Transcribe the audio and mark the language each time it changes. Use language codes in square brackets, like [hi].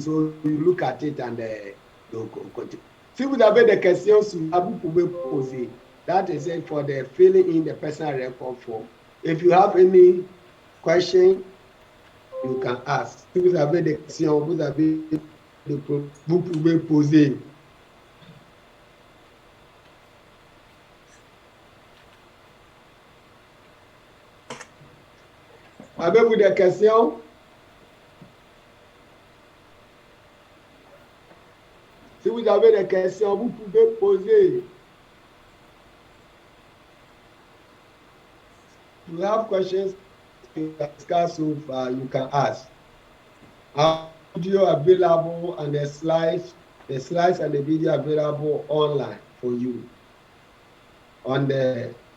[en] So you look at it and [fr] donc on continue. Si vous avez des questions sur ça, vous pouvez poser. [en] That is it for the filling in the personal record form. If you have any question, you can ask. [fr] Si vous avez des questions, vous pouvez poser. Avez-vous des questions? Si vous avez des questions, vous pouvez poser. [en] If you have questions to discuss so far, you can ask. Our video available and the slides and the video available online for you on the